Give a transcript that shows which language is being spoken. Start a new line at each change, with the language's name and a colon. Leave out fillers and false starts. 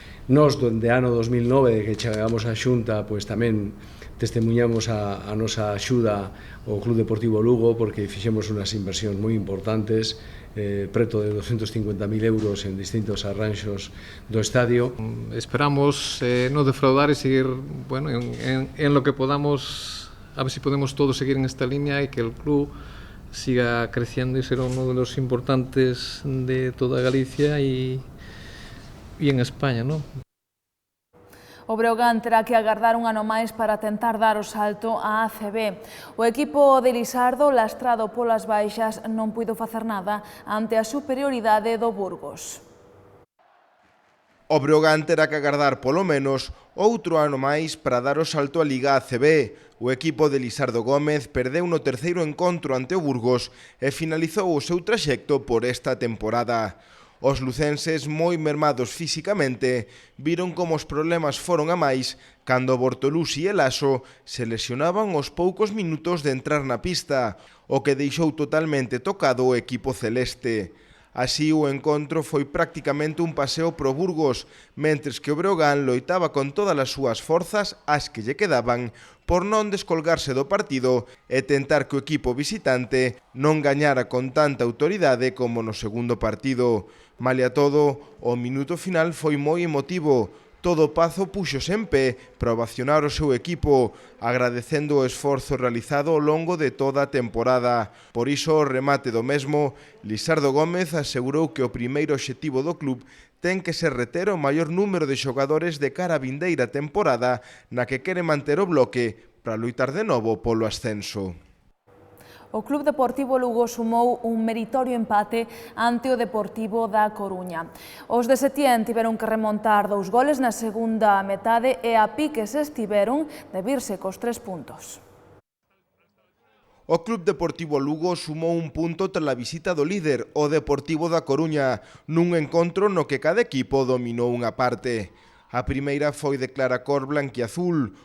Galician: Nós, dende ano 2009, que chegamos á Xunta, pois tamén testemunhamos a nosa axuda ao Club Deportivo Lugo, porque fixemos unhas inversións moi importantes, preto de 250.000 euros en distintos arranxos do estadio.
Spanish: Esperamos no defraudar e seguir en lo que podamos, a ver si podemos todos seguir en esta línea y que el club siga creciendo y ser uno de los importantes de toda Galicia y en España, ¿no?
Galician: O Breogán terá que agardar un ano máis para tentar dar o salto á ACB. O equipo de Lisardo, lastrado polas baixas, non puido facer nada ante a superioridade do Burgos. O Breogán terá que agardar polo menos outro ano máis para dar o salto á Liga ACB. O equipo de Lisardo Gómez perdeu no terceiro encontro ante o Burgos e finalizou o seu traxecto por esta temporada. Os lucenses, moi mermados físicamente, viron como os problemas foron a máis cando Bortolusi e Laso se lesionaban aos poucos minutos de entrar na pista, o que deixou totalmente tocado o equipo celeste. Así, o encontro foi prácticamente un paseo pro Burgos, mentres que o Breogán loitaba con todas as súas forzas, as que lle quedaban, por non descolgarse do partido e tentar que o equipo visitante non gañara con tanta autoridade como no segundo partido. Malia todo, o minuto final foi moi emotivo. Todo o Pazo puxose en pé para ovacionar o seu equipo, agradecendo o esforzo realizado ao longo de toda a temporada. Por iso, o remate do mesmo, Lisardo Gómez asegurou que o primeiro obxectivo do club ten que ser reter o maior número de xogadores de cara a vindeira temporada na que quere manter o bloque para loitar de novo polo ascenso. O Club Deportivo Lugo sumou un meritorio empate ante o Deportivo da Coruña. Os de Setién tiveron que remontar 2 goles na segunda metade e a piques estiveron de virse cos 3 puntos. O Club Deportivo Lugo sumou un punto tras a visita do líder, o Deportivo da Coruña, nun encontro no que cada equipo dominou unha parte. A primeira foi de clara cor blanquiazul.